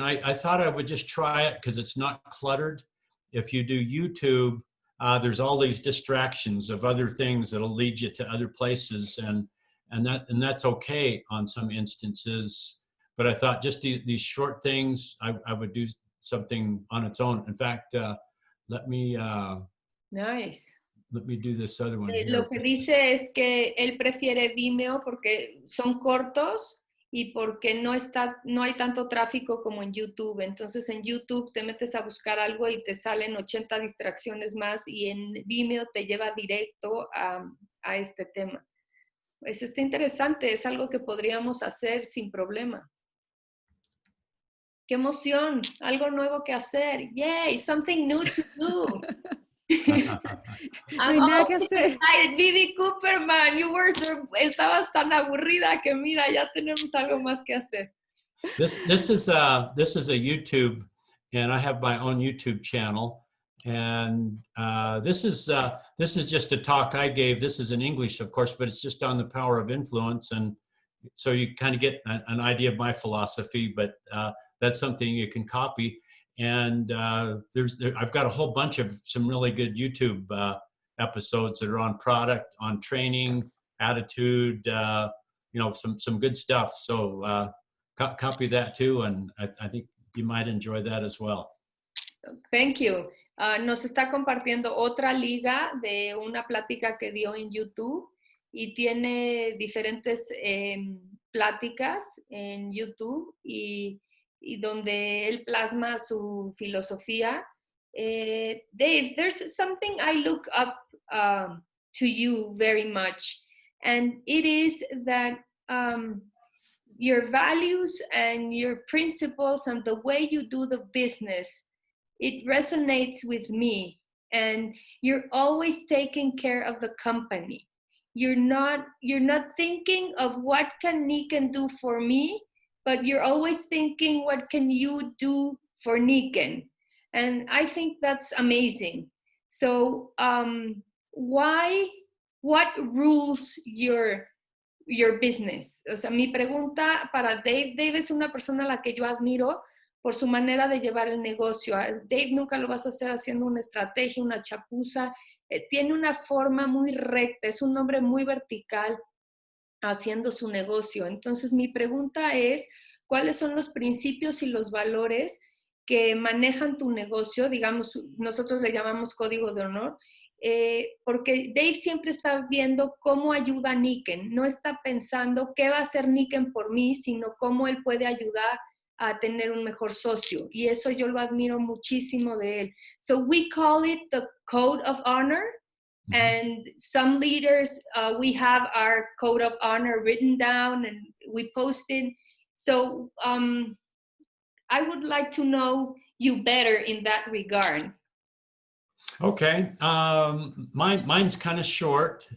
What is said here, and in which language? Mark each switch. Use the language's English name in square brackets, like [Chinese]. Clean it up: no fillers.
[English] I thought I would just try it because it's not cluttered. If you do YouTube, there's all these distractions of other things that'll lead you to other places, and that's okay on some instances. But I thought just these short things, I would do something on its own. In fact, let me Nice. do this other one here. [Spanish] Lo que dice es que él prefiere Vimeo porque son cortos y porque no hay tanto tráfico como en YouTube. Entonces en YouTube te metes a buscar algo y te salen 80 distracciones más, y en Vimeo te lleva directo a este tema. Pues está interesante, es algo que podríamos hacer sin problema. ¡Qué emoción! Algo nuevo que hacer. ¡Yay! [English] Something new to do. [Spanish] No [English] I'm [Spanish] hay nada que [English] always [Spanish] hacer. [English] excited. [Spanish] Vivi Cooperman, estabas tan aburrida que mira, ya tenemos algo más que hacer. [English] This is a YouTube, and I have my own YouTube channel, and this is just a talk I gave. This is in English, of course, but it's just on the power of influence, and so you kind of get an idea of my philosophy. But that's something you can copy. And I've got a whole bunch of some really good YouTube episodes that are on product, on training, attitude, some good stuff. So copy that too, and I think you might enjoy that as well. Thank you. Nos está compartiendo otra liga de una plática que dio en YouTube, y tiene diferentes pláticas en YouTube y donde él plasma su filosofía. Dave, there's something I look up to you very much, and it is that your values and your principles and the way you do the business, it resonates with me. And you're always taking care of the company. You're not thinking of what can Niken do for me, but you're always thinking, what can you do for Niken? And I think that's amazing. So what rules your business? [Spanish] O sea, mi pregunta para Dave es una persona a la que yo admiro por su manera de llevar el negocio. Dave nunca lo vas a hacer haciendo una estrategia, una chapuza. Tiene una forma muy recta, es un hombre muy vertical haciendo su negocio. Entonces, mi pregunta es, ¿cuáles son los principios y los valores que manejan tu negocio? Digamos, nosotros le llamamos código de honor, porque Dave siempre está viendo cómo ayuda a Niken. No está pensando qué va a hacer Niken por mí, sino cómo él puede ayudar a tener un mejor socio. Y eso yo lo admiro muchísimo de él. [English] So we call it the code of honor. Mm-hmm. And some leaders, we have our code of honor written down and we post it. So I would like to know you better in that regard. Okay, mine's kind of short.